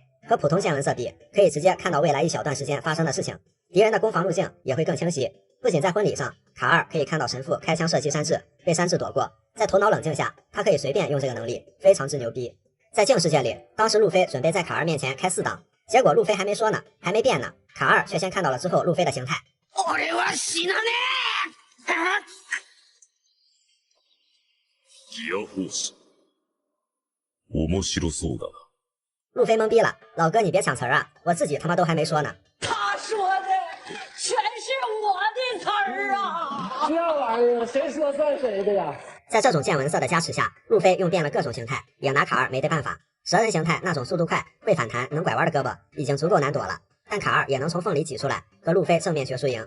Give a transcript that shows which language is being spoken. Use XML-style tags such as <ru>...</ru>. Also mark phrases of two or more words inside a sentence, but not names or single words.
<zh>和普通见闻色比，可以直接看到未来一小段时间发生的事情，敌人的攻防路径也会更清晰。不仅在婚礼上，卡尔可以看到神父开枪射击山治，被山治躲过，在头脑冷静下，他可以随便用这个能力，非常之牛逼。在镜世界里，当时路飞准备在卡尔面前开4档，结果路飞还没说呢，还没变呢，卡尔却先看到了之后路飞的形态。</zh> <ja>ギアフォース面白そうだな。</ja> <zh>路飞懵逼了，老哥你别抢词儿啊，我自己他妈都还没说呢。他说的全是我的词儿啊！这玩意儿谁说算谁的呀？在这种见闻色的加持下，路飞用遍了各种形态，也拿卡尔没得办法。蛇人形态那种速度快、会反弹、能拐弯的胳膊已经足够难躲了，但卡尔也能从缝里挤出来，和路飞正面决输赢。</zh>